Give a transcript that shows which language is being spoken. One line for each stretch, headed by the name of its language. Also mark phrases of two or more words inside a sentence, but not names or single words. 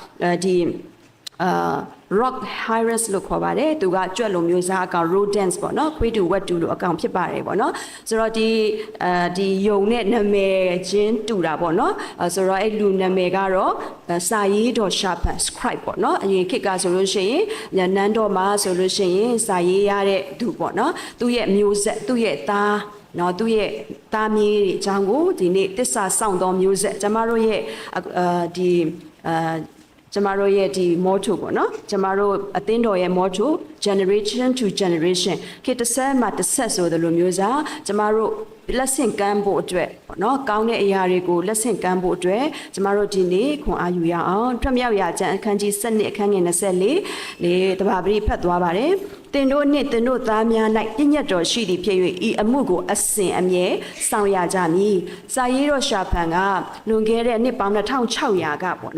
English: rock hyrus
Burmese: လို့ခေါ်ပါတယ်သူကကြွက်လိုမျိုးစားအကောင် rodents ပေါ့နော်ခွေးတူဝက်တူလိုအကောင်ဖြစ်ပါတယ်ပေါ့နော်ဆိုတော့ဒီယုံနဲ့နာမည်ချင်းတူတာပေါ့နော်ဆိုတော့အဲ့လူနာမည်ကတော့စာရေးတော်ရှာဖန် scribe ပေါ့နော်အရင်ခေတ်ကဆိုလို့ရှိရင်နန်းတော်မှာဆိုလို့ရှိရင်စာရေးရတဲ့သူပေါ့နော်သူ့ရဲ့မျိုးဆက်သူ့ရဲ့သားနော်သူ့ရဲ့သားမြေးအကြောင်းကိုဒီနေ့တစ္ဆာဆောင်တော်မျိုးဆက်ကျမတို့ရဲ့ ကျမတို့ရဲ့ဒီ motto ပေါ့နော်ကျမတို့အသင်းတော်ရဲ့
English: motto generation to generation
Burmese: ခေတ်တစ်ဆက်မှတစ်ဆက်ဆိုတဲ့လိုမျိုးစားကျမတို့လက်ဆင့်ကမ်းဖို့အတွက်ပေါ့နော်ကောင်းတဲ့အရာတွေကိုလက်ဆင့်ကမ်းဖို့အတွက်ကျမတို့ဒီနေ့ခွန်အားယူရအောင်ထွတ်မြောက်ရာကျမ်းအခန်းကြီး7အခန်းငယ် 24လေတဘာပရိဖတ်သွားပါတယ်သင်တို့နှင့်သင်တို့သားများ၌ပြည့်ညတ်တော်ရှိသည်ဖြစ်၍ဤအမှုကိုအစဉ်အမြဲဆောင်ရကြမည်စာရေးတော်ရှာဖန်ကလွန်ခဲ့တဲ့နှစ်ပေါင်း2600ကပေါ့